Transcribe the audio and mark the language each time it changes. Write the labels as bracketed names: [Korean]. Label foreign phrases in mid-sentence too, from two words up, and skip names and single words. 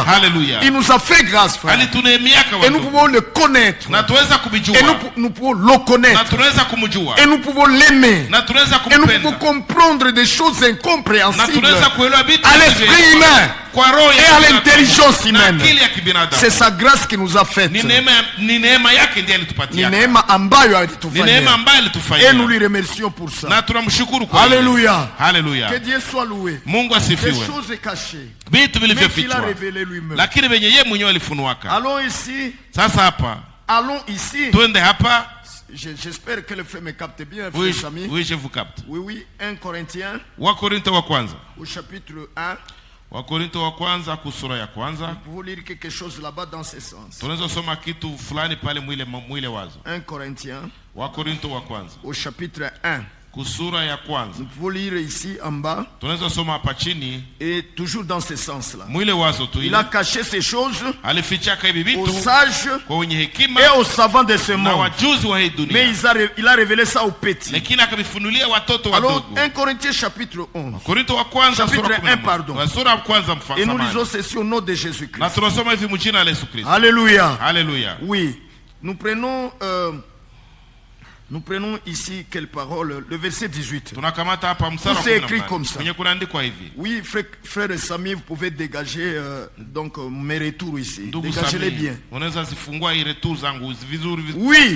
[French] Il nous a fait grâce, frère. Et nous pouvons le connaître. Et nous pouvons le connaître. Et nous pouvons l'aimer. Et nous pouvons comprendre des choses incompréhensibles à l'esprit humain et à l'intelligence humaine. C'est sa grâce qui nous a fait. [Swahili] Ni neema ambayo alitufanyia. [French] Et nous lui remercions pour ça. Alléluia. Que Dieu soit loué. [Swahili] Mungu asifiwe. [French] Des choses cachées. [Swahili] Vitu vilivyofichwa. Lakini venye yeye mwenyewe alifunuaka. [French] Allons ici. [Swahili] Sasa hapa. [French] Allons ici. [Swahili] Twende hapa. [French] J'espère que le frère me capte bien, oui, frère Samy. Oui, je vous capte. Oui, 1 Corinthiens. [Swahili] Wakorintho wa kwanza. [French] Au chapitre 1. [Swahili] Wakorintho wa kwanza kusura ya kwanza. [French] Vous lire quelque chose là-bas dans ce sens. [Swahili] Tunaweza soma kitu fulani pale mwile wazo. [French] 1 Corinthiens. [Swahili] Wakorintho wa kwanza. [French] Au chapitre 1. [Swahili] Kusura ya kwanza. [French] Nous pouvons lire ici en bas. [Swahili] Tunaweza soma hapa chini. [French] Et toujours dans ce sens-là. [Swahili] Mwile wazo tu. [French] Il a caché ces choses [Swahili] alifichaka hivi vitu [French] aux sages [Swahili] kwa wenye hekima [French] et aux savants de ce monde. [Swahili] Na wajuzi wa hii dunia. [French] Mais il a révélé ça aux petits. [Swahili] Lakini akavifunulia watoto wadogo. [French] Alors 1 Corinthiens chapitre 11. [Swahili] Korintho wa kwanza [French] chapitre 1 pardon. [Swahili] Sura ya kwanza mfano. [French] Et nous lisons ceci au nom de Jésus-Christ. [Swahili] Na tunasoma hivi mjina la Yesu Kristo. [French] Alléluia. Alléluia. Oui. Nous prenons ici quelle parole? Le verset 18. C'est écrit comme ça. Oui, frère Samy, vous pouvez dégager donc mes retours ici. Dégagez-les bien. Oui.